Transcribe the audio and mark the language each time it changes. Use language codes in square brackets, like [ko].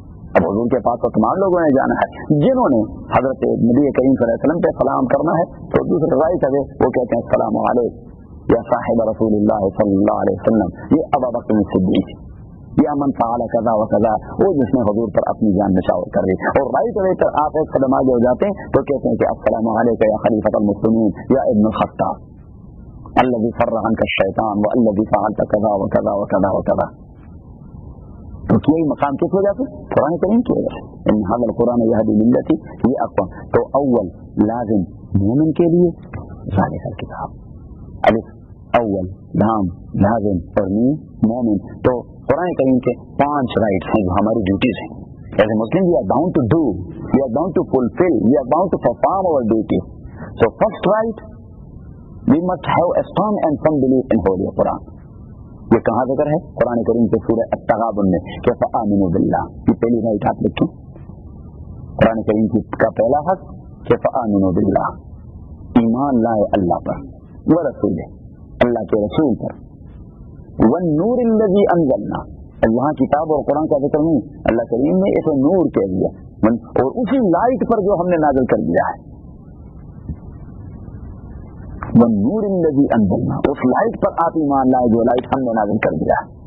[ur] اب حضور کے پاس تو تمام لوگوں نے جانا ہے, جنہوں نے حضرت نبی کریم صلی اللہ علیہ وسلم پہ سلام کرنا ہے تو دوسرے رائٹ ہے وہ کہتے ہیں [ar] السلام علیکم یا صاحب رسول اللہ صلی اللہ علیہ وسلم, یہ ابو بکر صدیق, یا من فعل کذا و کذا, [ur] وہ جس نے حضور پر اپنی جان نچھاور کر دی. اور رائٹ اوے پر آپ ایک قدم آگے ہو جاتے ہیں تو کہتے ہیں کہ [ar] السلام علیکم یا خلیفۃ المسلمین یا ابن الخطاب الذی فرغ عنک الشیطان والذی فعلت کذا و کذا [ur] و کذا و کذا. تو یہ مقام کس وجہ سے؟ قرآن کریم کی وجہ سے. [ar] ان هذا القرآن يهدي للتي هي اقوم. [ur] تو اول لازم مومن کے لیے ذالک الکتاب, الف اول لام لازم اور میم مومن. تو قرآن کریم کے 5 رائٹس ہیں جو ہماری ڈیوٹیز ہیں. [en] As a Muslim we are bound to do, we are bound to fulfill, we are bound to perform our duty. So first right, we must have a strong and firm belief in Holy Quran. [ur] یہ کہاں ذکر ہے؟ قرآن کریم کے سورہ التغابن میں کہ [ar] فآمنوا باللہ, [ur] یہ پہلی رائٹ آپ لکھیں. قرآن کریم کا پہلا حق کہ فآمنوا باللہ, ایمان لائے اللہ پر, ورسولہ, اللہ کے رسول پر, [ar] والنور الذی انزلنا, [ur] یہاں کتاب اور قرآن کا ذکر نہیں, اللہ کریم نے اسے نور کہہ دیا, اور اسی لائٹ پر جو ہم نے نازل کر دیا ہے, والنور الذی انزلنا, اس لائٹ پر آپ ایمان لائے جو لائٹ ہم نے نازل کر دیا ہے.